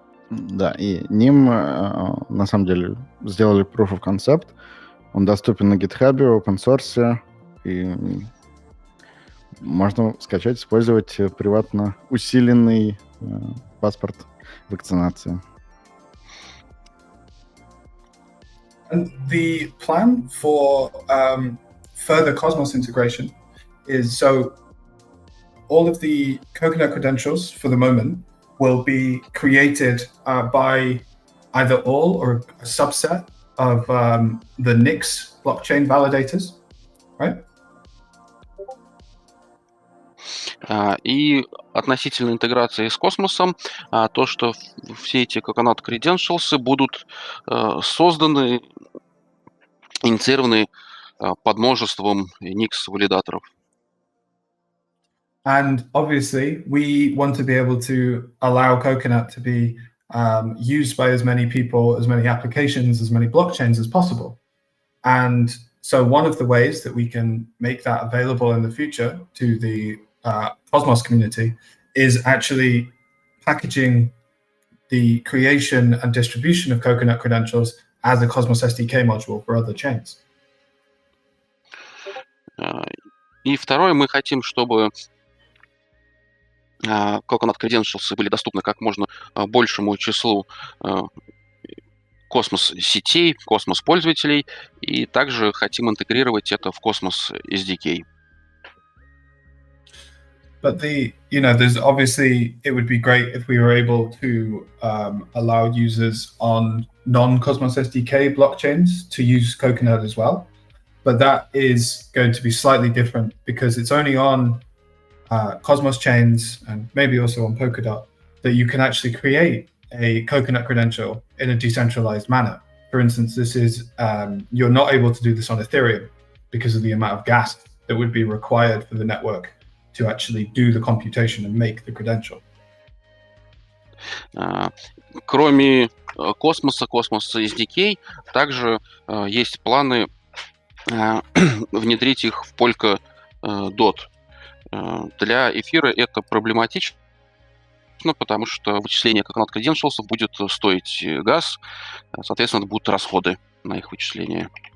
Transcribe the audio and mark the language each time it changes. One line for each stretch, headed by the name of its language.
Russian: Да, и Nym на самом деле сделали
English: proof of concept.
Russian: Он доступен на GitHub, open source, и можно скачать, использовать приватно усиленный паспорт вакцинации.
English: And the plan for further Cosmos integration is, so all of the coconut credentials for the moment will be created by either all or a subset of the NIX blockchain validators, right?
Russian: И относительно интеграции с космосом, то, что все эти Coconut Credentials будут созданы, инициированы под множеством NIX-валидаторов.
English: And obviously, we want to be able to allow Coconut to be used by as many people, as many applications, as many blockchains as possible. And so one of the ways that we can make that available in the future to the Cosmos community is actually packaging the creation and distribution of Coconut credentials as a Cosmos SDK module for other chains.
Russian: И второе, мы хотим, чтобы Coconut Credentials были доступны как можно большему числу космос-сетей, космос-пользователей, и также хотим интегрировать это в Cosmos SDK.
English: But there's obviously, it would be great if we were able to allow users on non-Cosmos SDK blockchains to use Coconut as well. But that is going to be slightly different because it's only on Cosmos chains and maybe also on Polkadot that you can actually create a Coconut credential in a decentralized manner. For instance, this is, you're not able to do this on Ethereum because of the amount of gas that would be required for the network to actually do the computation and make the credential.
Russian: Кроме космоса, Cosmos SDK, также есть планы внедрить их в Polkadot. Для эфира это проблематично, потому что вычисление Coconut Credentials будет стоить газ, соответственно, будут расходы на их вычисление.